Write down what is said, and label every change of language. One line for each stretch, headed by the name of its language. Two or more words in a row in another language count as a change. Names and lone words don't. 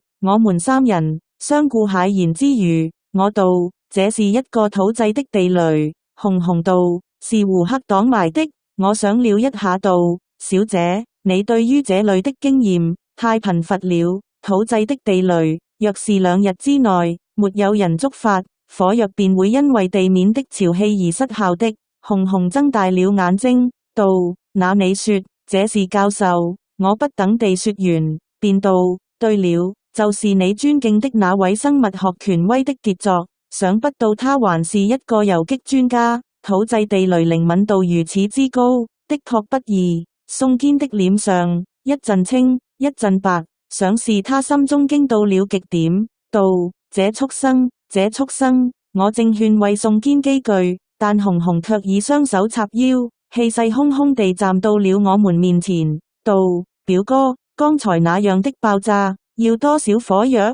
Chinese: 我們3人相顧駭然之餘，我道：這是一個土製的地雷。熊熊道：是胡克擋埋的。我想了一下道：小姐，你對於這類的經驗太貧乏了。土製的地雷，若是2日之內沒有人觸發，火藥便會因為地面的潮氣而失效的。熊熊睜大了眼睛，道：那你說這是教授？我不等地說完，便道：對了，就是你尊敬的那位生物學權威的傑作。想不到他還是一個游擊專家。土製地雷靈敏度如此之高，的確不易。宋堅的臉上一陣青一陣白，想是他心中驚到了極點，道：這畜生，這畜生！我正勸慰宋堅幾句，但熊熊卻以雙手插腰，氣勢洶洶地站到了我們面前，道：表哥，剛才那樣的爆炸要多少火藥？